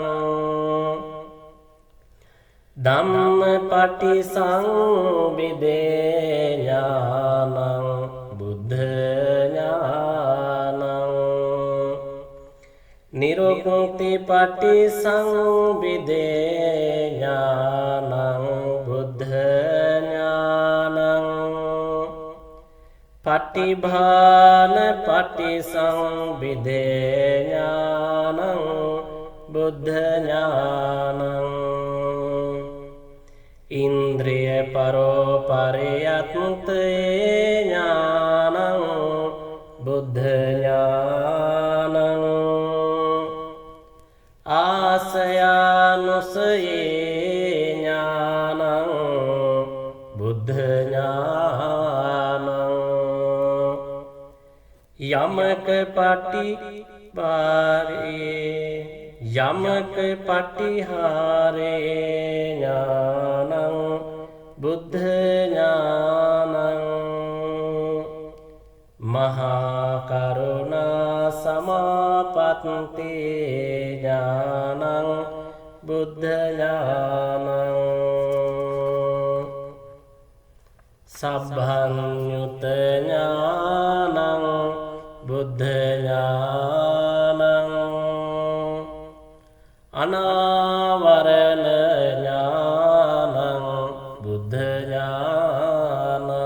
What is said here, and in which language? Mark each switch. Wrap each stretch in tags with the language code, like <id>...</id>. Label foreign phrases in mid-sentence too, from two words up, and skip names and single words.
<pi>ධම්මපටි සංවිදේ ඥානං බුද්ධ ඥානං නිරුක්ති පටිසංවිදේ ඥානං බුද්ධ ඥානං පටිභාන පටිසංවිදේ ඥානං බුද්ධ ඥානං ඉන්ද්‍රිය පරෝපරියත්තේ ඥානං බුද්ධ ඥානං ආසයානුසයේ ඥානං බුද්ධ ඥානං යමක පටිභාරේ යමක පටිහාරේ ඥානං බුද්ධ ඥානං මහා කරුණා සමාපatti ඥානං බුද්ධ ඥානං සබ්බඤ්ඤුත ඥානං බුද්ධ ඥානං අනාවරණ ඥානං බුද්ධ ඥානං</pi>